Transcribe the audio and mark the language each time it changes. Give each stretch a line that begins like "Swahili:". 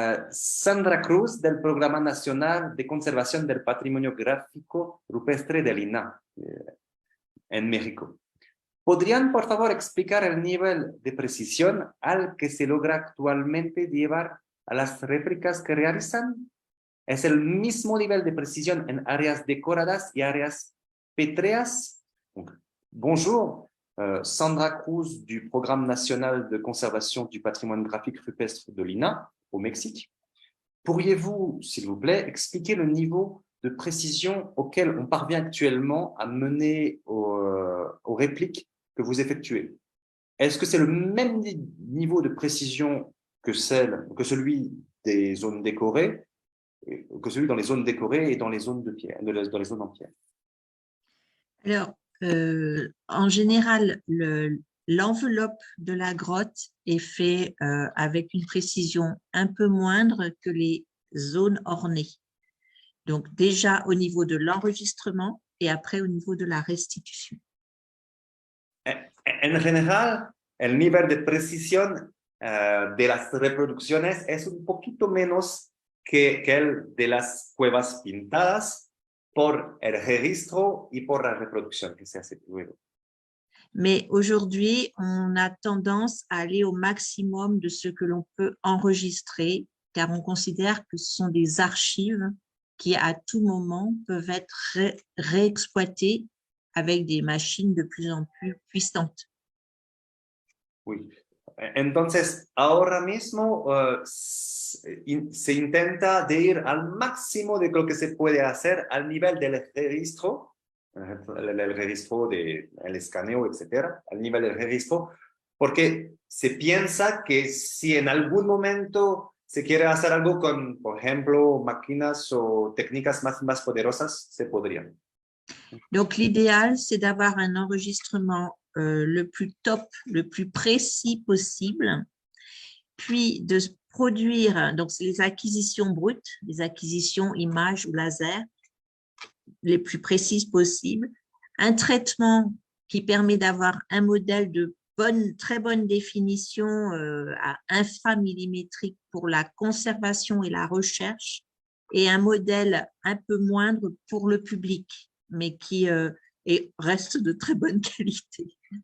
Spanish: Sandra Cruz, del Programa Nacional de Conservación del Patrimonio Gráfico Rupestre del INAH, en México. ¿Podrían, por favor, explicar el nivel de precisión al que se logra actualmente llevar a las réplicas que realizan? ¿Es el mismo nivel de precisión en áreas decoradas y áreas pétreas?
French: Bonjour, Sandra Cruz du Programme National de Conservation du Patrimoine Graphique Rupestre de l'INAH, au Mexique. Pourriez-vous, s'il vous plaît, expliquer le niveau de précision auquel on parvient actuellement à mener aux répliques que vous effectuez? Est-ce que c'est le même niveau de précision que celui des zones décorées, que celui dans les zones décorées et dans les zones de pierre, dans les zones en pierre. Alors, en général, l'enveloppe de la grotte est faite avec une précision un peu moindre que les zones ornées. Donc, déjà au niveau de l'enregistrement et après au niveau de la restitution.
Spanish: En general, el nivel de precisión de las reproducciones es un poquito menos que el de las cuevas pintadas por el registro y por la reproducción que se hace luego.
French: Mais aujourd'hui, on a tendance à aller au maximum de ce que l'on peut enregistrer, car on considère que ce sont des archives qui, à tout moment, peuvent être réexploitées avec des machines de plus en plus puissantes. Oui.
Spanish: Entonces, ahora mismo se intenta de ir al máximo de lo que se puede hacer al nivel del registro, el registro del escaneo, etcétera, al nivel del registro, porque se piensa que si en algún momento se quiere hacer algo con, por ejemplo, máquinas o técnicas más poderosas, se podrían.
French: Donc, l'idéal, c'est d'avoir un enregistrement le plus top, le plus précis possible, puis de produire, donc c'est les acquisitions brutes, les acquisitions images ou laser, les plus précises possibles, un traitement qui permet d'avoir un modèle de très bonne définition à inframillimétrique pour la conservation et la recherche, et un modèle un peu moindre pour le public, mais qui reste de très bonne qualité.